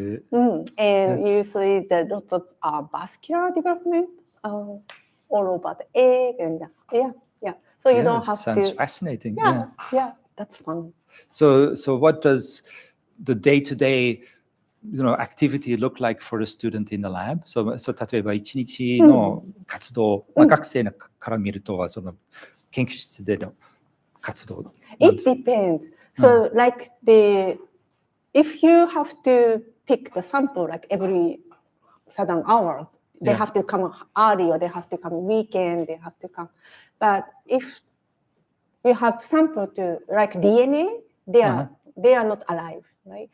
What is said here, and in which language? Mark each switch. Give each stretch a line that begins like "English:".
English: And usually the lots of vascular development all over the egg and So you don't have to. Sounds fascinating. Yeah, that's fun. So what does the day-to-day activity look like for a student in the lab? So
Japanese: 例えば一日の活動、学生から見るとその研究室での活動。
English: It depends. So like if you have to pick the sample like every certain hours, they have to come early or they have to come weekend, they have to come. But if you have sample to like DNA, they are not alive, right?